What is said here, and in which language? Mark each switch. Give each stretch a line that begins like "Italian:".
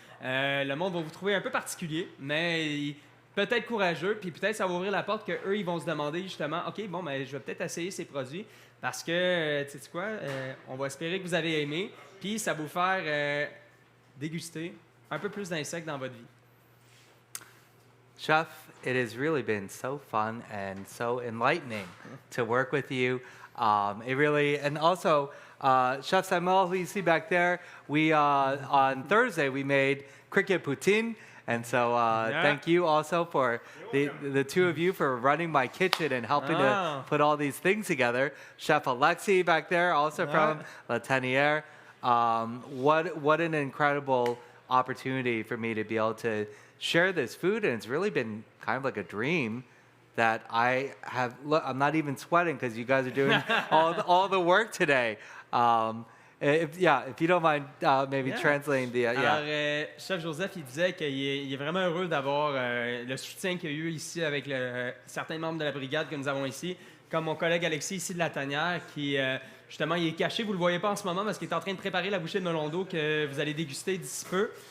French: Le monde va vous trouver un peu particulier, mais peut-être courageux, puis peut-être ça va ouvrir la porte qu'eux, ils vont se demander justement, OK, bon, ben, je vais peut-être essayer ces produits parce que, tu sais quoi, on va espérer que vous avez aimé, puis ça va vous faire déguster un peu plus d'insectes dans votre vie.
English: Chef, it has really been so fun and so enlightening to work with you. It really, and also, Chef Samuel, who you see back there, we on Thursday we made cricket poutine, and so thank you also for the two of you for running my kitchen and helping to put all these things together. Chef Alexi back there, also from La Tanière. What an incredible opportunity for me to be able to share this food, and it's really been kind of like a dream that I have. Look, I'm not even sweating because you guys are doing all the work today. If you don't mind, maybe translating the
French: Alors, Chef Joseph, il disait qu'il est vraiment heureux d'avoir le soutien qu'il y a eu ici avec certains membres de la brigade que nous avons ici, comme mon collègue Alexis ici de La Tanière, qui justement il est caché, vous le voyez pas en ce moment parce qu'il est en train de préparer la bouchée de melon d'eau que vous allez déguster d'ici peu.